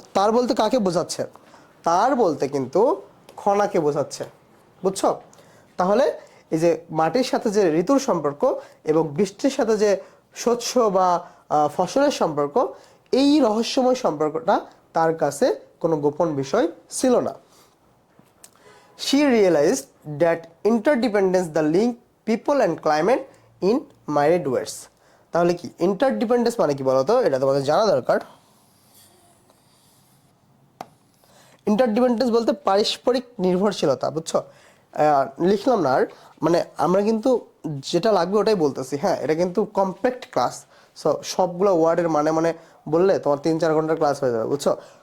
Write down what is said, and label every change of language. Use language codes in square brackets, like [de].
[bn] তার বলতে কাকে বোঝাচ্ছে? তার বলতে কিন্তু খনাকে বোঝাচ্ছে, বুঝছো? তাহলে এই যে মাটির সাথে যে ঋতুর সম্পর্ক এবং বৃষ্টির সাথে যে শস্য বা ফসলের সম্পর্ক, এই রহস্যময় সম্পর্কটা তার কাছে কোনো গোপন বিষয় ছিল না। [en] She realized that interdependence the link people and climate in myriad ways. [bn] তাহলে কি ইন্টারডিপেন্ডেন্স মানে কি বলতো? এটা তোমাদের জানা দরকার। ইন্টারডিপেন্ডেন্স বলতে পারস্পরিক নির্ভরশীলতা, বুঝছো? লিখলাম না আর, মানে আমরা কিন্তু যেটা লাগবে ওটাই বলতেছি। হ্যাঁ, এটা কিন্তু কমপ্যাক্ট ক্লাস। সো সবগুলো ওয়ার্ডের মানে মানে বললে তোমার 3-4 ঘন্টার ক্লাস হয়ে যাবে, বুঝছো?